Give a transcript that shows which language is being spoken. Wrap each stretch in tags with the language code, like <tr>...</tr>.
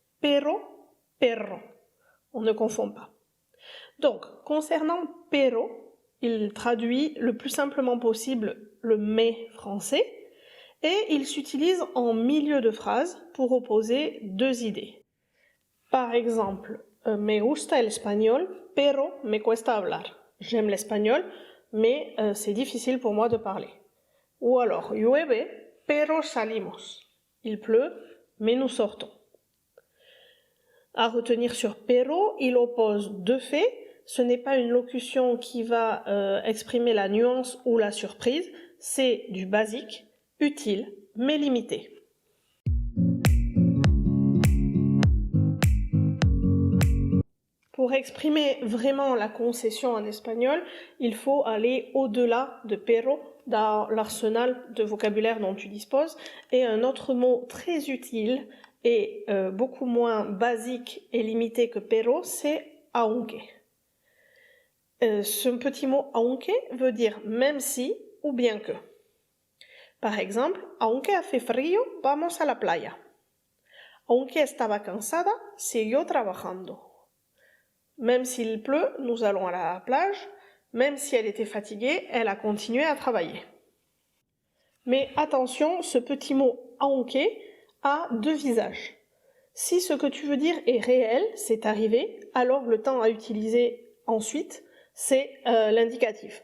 <fr>Pero, perro. On ne confond pas. Donc, concernant pero, il traduit le plus simplement possible le mais français et il s'utilise en milieu de phrase pour opposer 2 idées. Par exemple,</fr> <es>me gusta el español, pero me cuesta hablar.</es> <fr>J'aime l'espagnol, mais c'est difficile pour moi de parler. Ou alors,</fr> <es>llueve, pero salimos.</es> <fr>Il pleut, mais nous sortons. À retenir sur pero, il oppose 2 faits. Ce n'est pas une locution qui va exprimer la nuance ou la surprise, c'est du basique, utile, mais limité. Pour exprimer vraiment la concession en espagnol, il faut aller au-delà de pero dans l'arsenal de vocabulaire dont tu disposes. Et un autre mot très utile et beaucoup moins basique et limité que pero, c'est aunque. Ce petit mot aunque veut dire même si ou bien que. Par exemple,</fr> <es>aunque hace frío, vamos a la playa. Aunque estaba cansada, siguió trabajando.</es> <fr>Même s'il pleut, nous allons à la plage. Même si elle était fatiguée, elle a continué à travailler. Mais attention, ce petit mot aunque a deux visages. Si ce que tu veux dire est réel, c'est arrivé, alors le temps à utiliser ensuite, c'est l'indicatif.</fr>